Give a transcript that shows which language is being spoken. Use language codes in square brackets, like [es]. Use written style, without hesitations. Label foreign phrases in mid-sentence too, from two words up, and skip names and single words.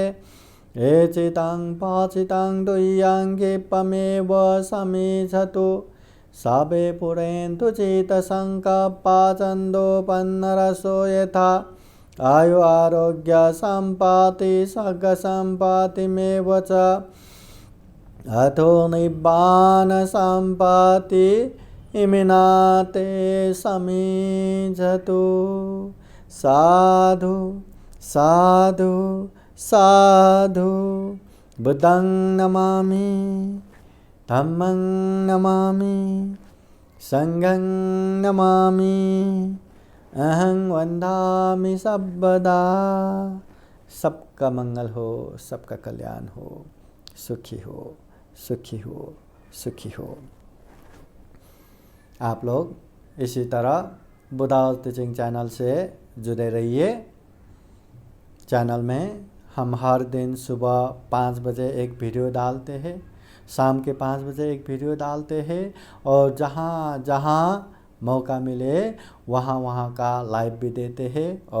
[pi] एचितं पाचितं दुह्यं क्षिप्रमेव समीक्षतु सबे पुरेन्तु चित्तसङ्कल्पा छन्दोपन्नरसो यथा। आयु आरोग्य सम्पत्ति सर्गसम्पत्तिमेव च अथो निब्बान सम्पत्ति इमिनाते समीक्षतु। साधु साधु साधु। बुद्धं नमामि, धम्मं नमामि, संघं नमामि, अहं वन्दामि सर्वदा। [hi] सबका मंगल हो, सबका कल्याण हो, सुखी हो, सुखी हो, सुखी हो। आप लोग इसी तरह बुद्धा टीचिंग चैनल से जुड़े रहिए। चैनल में हम हर दिन सुबह 5 बजे एक वीडियो डालते हैं, शाम के 5 बजे एक वीडियो डालते हैं, और जहाँ जहाँ मौका मिले वहाँ वहाँ का लाइव भी देते हैं।